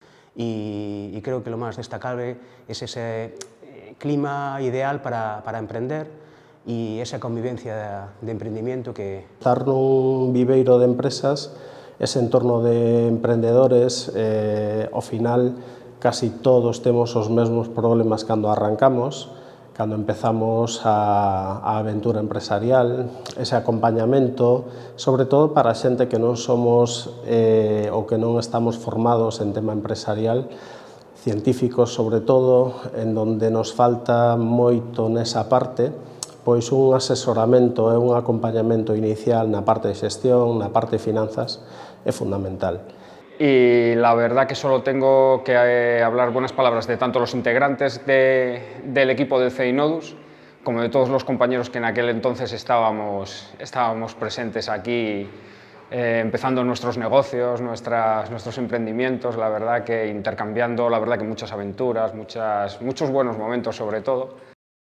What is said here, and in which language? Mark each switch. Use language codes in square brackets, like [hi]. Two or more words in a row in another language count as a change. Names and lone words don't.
[es] y creo que lo más destacable es ese clima ideal para emprender y esa convivencia de emprendimiento que... [gl] Estar nun viveiro de empresas, ese entorno de emprendedores, ao final casi todos temos os mesmos problemas cando arrancamos, cando empezamos a aventura empresarial, ese acompañamento, sobre todo para a xente que non somos ou que non estamos formados en tema empresarial, científicos sobre todo, en donde nos falta moito nesa parte, pois un asesoramento e un acompañamento inicial na parte de xestión, na parte de finanzas, é fundamental. [es] Y la verdad que solo tengo que hablar buenas palabras de tanto los integrantes del equipo de CI Nodus como de todos los compañeros que en aquel entonces estábamos presentes aquí, empezando nuestros negocios, nuestros emprendimientos, la verdad que intercambiando, la verdad que muchas aventuras, muchos buenos momentos sobre todo.